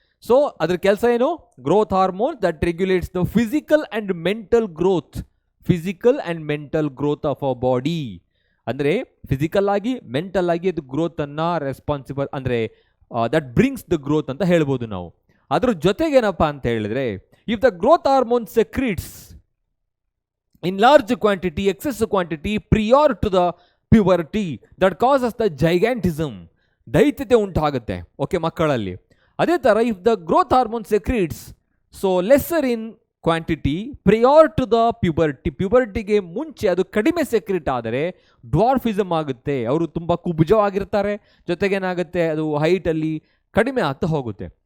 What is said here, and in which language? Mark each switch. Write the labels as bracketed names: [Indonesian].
[English] so [Kannada] ಅದ್ರ ಕೆಲಸ ಏನು? [English] Growth hormone that regulates the physical and mental growth, physical and mental growth of a body. [Kannada] ಅಂದರೆ physical ಆಗಿ, mental ಆಗಿ ಅದು ಗ್ರೋತನ್ನು ರೆಸ್ಪಾನ್ಸಿಬಲ್, ಅಂದರೆ [English] that brings the growth [Kannada] ಅಂತ ಹೇಳ್ಬೋದು ನಾವು. ಅದ್ರ ಜೊತೆಗೇನಪ್ಪ ಅಂತ ಹೇಳಿದ್ರೆ, [English] if the growth hormone secretes in large quantity, excess quantity prior to the puberty, that causes the gigantism, [Kannada] ದೈತ್ಯತೆ ಉಂಟಾಗುತ್ತೆ. [English] okay, [Kannada] ಮಕ್ಕಳಲ್ಲಿ. [English] ಅದೇ ಥರ if the growth hormone secretes so lesser in quantity prior to the [Kannada] ಪ್ಯೂಬರ್ಟಿಗೆ ಮುಂಚೆ ಅದು ಕಡಿಮೆ ಸೆಕ್ರೆಟ್ ಆದರೆ ಡ್ವಾರ್ಫಿಸಮ್ ಆಗುತ್ತೆ, ಅವರು ತುಂಬ ಕುಬ್ಜವಾಗಿರ್ತಾರೆ, ಜೊತೆಗೇನಾಗುತ್ತೆ ಅದು ಹೈಟಲ್ಲಿ ಕಡಿಮೆ ಆಗ್ತಾ ಹೋಗುತ್ತೆ.